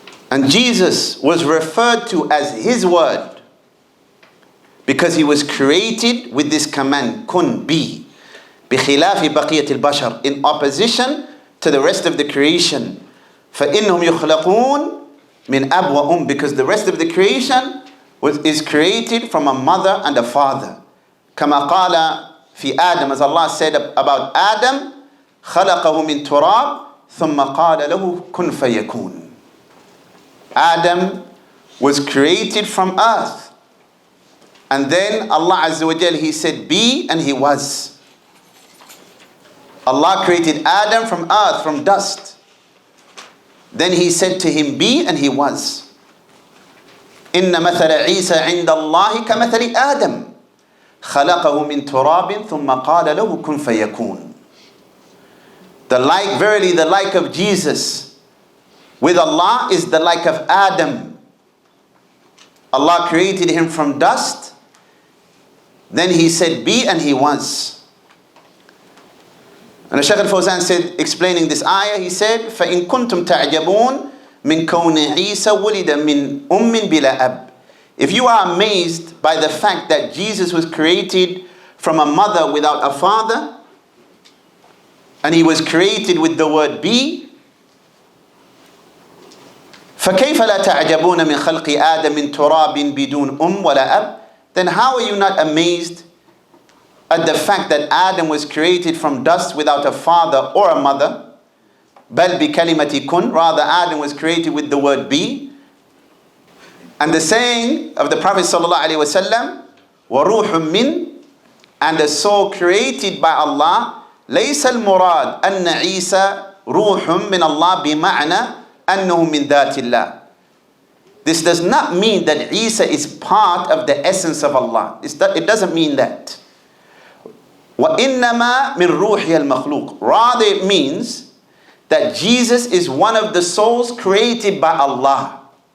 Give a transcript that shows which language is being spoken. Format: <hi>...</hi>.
<en>And Jesus was referred to as his word because he was created with this command, kun, be.</en> <ar>بخلاف بقية البشر,</ar> <en>in opposition to the rest of the creation.</en> <ar>فإنهم يخلقون من أب وأم,</ar> <en>because the rest of the creation is created from a mother and a father.</en> <ar>كما قال في آدم,</ar> <en>as Allah said about Adam,</en> <ar>خلقه من تراب ثم قال له كن فيكون.</ar> <en>Adam was created from earth, and then Allah Azza wa Jal, he said be, and he was. Allah created Adam from earth, from dust. Then he said to him be, and he was.</en> <ar>إن مثل عيسى عند الله كمثل آدم خلقه من تراب ثم قال له كن فيكون.</ar> <en>The like, verily the like of Jesus with Allah is the like of Adam. Allah created him from dust. Then he said be, and he was. And the Shaykh al-Fawzan said, explaining this ayah, he said,</en> <ar>فَإِن كُنْتُمْ تَعْجَبُونَ مِنْ كَوْنِ عِيسَى وُلِدَ مِنْ أُمٍّ بِلَا أَبٍ.</ar> <en>If you are amazed by the fact that Jesus was created from a mother without a father, and he was created with the word be,</en> <ar>فَكَيْفَ لَا تَعْجَبُونَ مِنْ خَلْقِ آدَمٍ مِنْ تُرَابٍ بِدُونْ وَلَا أَبٍ.</ar> <en>Then how are you not amazed at the fact that Adam was created from dust without a father or a mother?</en> <ar>بَلْ بِكَلِمَةِ كُنْ.</ar> <en>Rather, Adam was created with the word be. And the saying of the Prophet ﷺ,</en> <ar>وَرُوحٌ مِّنْ,</ar> <en>and a soul created by Allah,</en> <ar>ليس المراد أن عيسى روح من الله بمعنى أنه من ذات الله.</ar> <en>This does not mean that Isa is part of the essence of Allah. It doesn't mean that.</en> <ar>وَإِنَّمَا مِنْ رُوحِيَ الْمَخْلُوقِ.</ar> <en>Rather it means that Jesus is one of the souls created by Allah.</en>